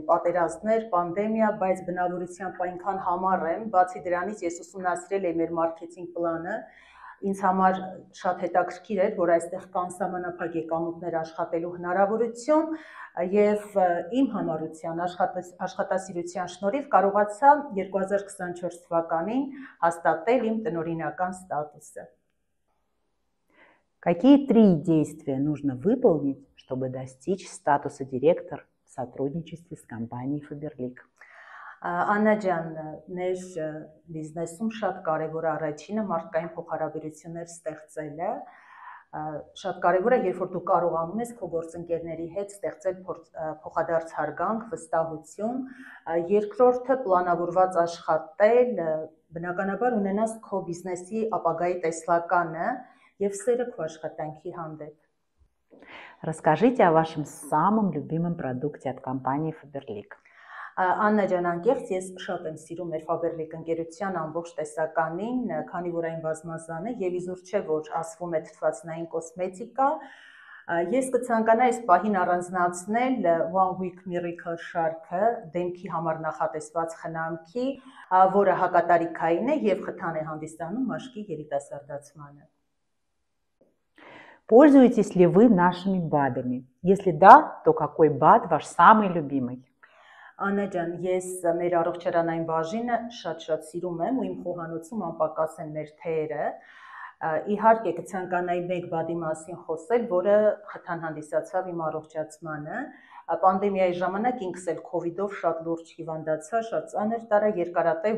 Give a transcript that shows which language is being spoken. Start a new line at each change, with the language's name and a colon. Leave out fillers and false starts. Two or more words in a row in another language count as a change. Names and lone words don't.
Armenian: պատերազմներ, պանդեմիա, բայց բնավորությամբ այնքան համառ եմ, բացի դրանից ես ուսումնասիրել եմ մեր մարքեթինգ պլանը, ինձ համար շատ հետաքրքիր էր, որ այստեղ կան սահմանափակ եկամուտներ աշխատելու հնարավորություն եւ իմ համառության աշխատասիրության շնորհիվ կարողացա 2024 թվականին հաստատել իմ տնօրինական ստատուսը։
Russian: Какие 3 действия нужно выполнить, чтобы достичь статуса директор в сотрудничестве с компанией Faberlic?
Armenian: Աննա ջան, մեր բիզնեսում շատ կարևոր է առաջինը մարդկային փոխհարաբերություններ ստեղծելը, շատ կարևոր է, երբ որ դու կարողանում ես քո գործընկերների հետ ստեղծել փոխադարձ հարգանք, վստահություն, երկրորդը պլանավորված աշխատել, բնականաբար ունենաս քո բիզնեսի ապագայի տեսլականը եւ սերը քո աշխատանքի հանդեպ։
Russian: Расскажите о вашем самом любимом продукте от компании Faberlic.
Armenian: Աննա ջան, անկեղծ ես շատ եմ սիրում մեր Faberlic ընկերության ամբողջ տեսականին, քանի որ այն բազմազան է եւ իզուր չէ, որ ասվում է թթվածնային կոսմետիկա, ես կցանկանայի այս պահին առանձնացնել One Week Miracle շարքը դեմքի համար նախատեսված խնամքի, որը հակատարիքային է եւ խթան է հանդիսանում մաշկի երիտասարդացմանը։
Russian: Пользуетесь ли вы нашими БАДами? Если да, то какой БАД ваш самый любимый?
Armenian: Աննա ջան, ես մեր առողջարանային բաժինը շատ սիրում եմ ու իմ խոհանոցում անպակաս են մեր թեյերը։ Իհարկե կցանկանայի մեկ բադի մասին խոսել, որը խթան հանդիսացավ իմ առողջացմանը։ Պանդեմիայի ժամանակ ինքս էլ COVID-ով շատ լուրջ հիվանդացա, շատ ծանր տարա, երկարատև